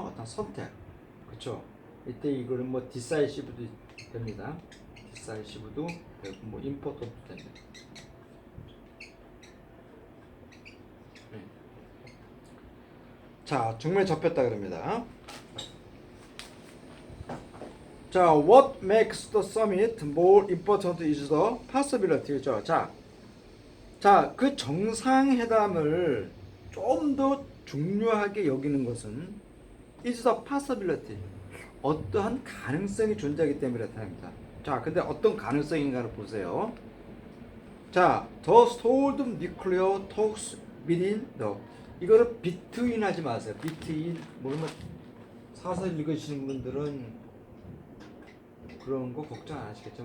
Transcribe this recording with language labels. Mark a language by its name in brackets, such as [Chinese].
[Korean] 어떤 선택, 그렇죠? 이때 이거는 뭐 decisive도 됩니다. decisive도 되고 뭐 important도 됩니다. 네. 자, 중매 접했다 그럽니다. [English] 자, what makes the summit more important is the possibility. [Korean] 그죠? 자, 그 정상회담을 좀 더 중요하게 여기는 것은 [English] is the possibility. [Korean] 어떠한 가능성이 존재하기 때문에 그렇답니다. 자, 근데 어떤 가능성인가를 보세요. [English] 자, the stalled nuclear talks within the, [Korean] 이거를 between 하지 마세요. between, 뭐 사설 읽으시는 분들은 그런 거 걱정 안 하시겠죠?